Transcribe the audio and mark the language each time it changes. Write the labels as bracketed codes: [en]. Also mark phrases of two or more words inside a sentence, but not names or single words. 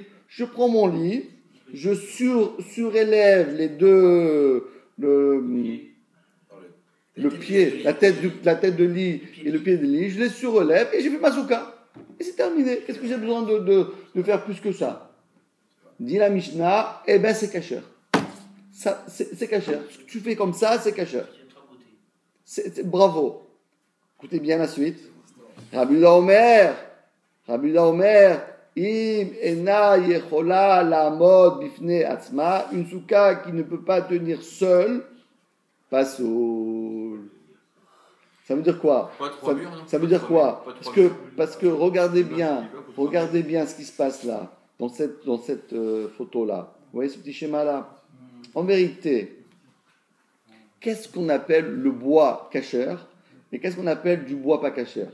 [fr] Je prends mon lit, je surélève les deux, le pied, la tête de lit et le pied de lit, je les surélève et j'ai fait ma souka. Et c'est terminé. Qu'est-ce que j'ai besoin de faire plus que ça? Dit la Mishnah, eh ben c'est kasher. C'est kasher. Ce que tu fais comme ça, c'est kasher. Bravo. Écoutez bien la suite. [he] רבי יהודה אומר אם אינה יכולה לעמוד בפני עצמה, [fr] une souka qui ne peut pas tenir seule, pasoul. Ça veut dire quoi? Ça veut dire quoi? Parce que regardez bien ce qui se passe là. Dans cette photo-là. Vous voyez ce petit schéma-là? En vérité, qu'est-ce qu'on appelle le bois cachère et qu'est-ce qu'on appelle du bois pas cachère?